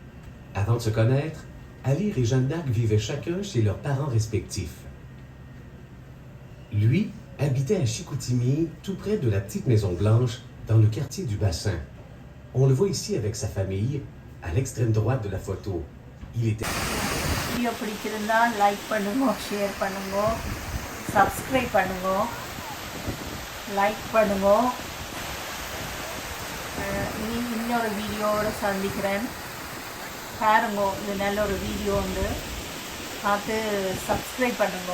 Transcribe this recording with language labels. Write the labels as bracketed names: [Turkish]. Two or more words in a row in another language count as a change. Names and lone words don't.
[French] Avant de se connaître, Alire et Jeanne d'Arc vivaient chacun chez leurs parents respectifs. Lui habitait à Chicoutimi, tout près de la petite Maison Blanche, dans le quartier du Bassin. On le voit ici avec sa famille, à l'extrême droite de la photo. Il était... [Tamil] வீடியோ பிடிச்சிருந்தா லைக் பண்ணுங்க, ஷேர் பண்ணுங்க, சப்ஸ்கிரைப் பண்ணுங்க, லைக் பண்ணுங்க. இன்னொரு வீடியோவோட சந்திக்கிறேன். பாருங்க, இது நல்ல ஒரு வீடியோ வந்து பார்த்து சப்ஸ்கிரைப் பண்ணுங்க.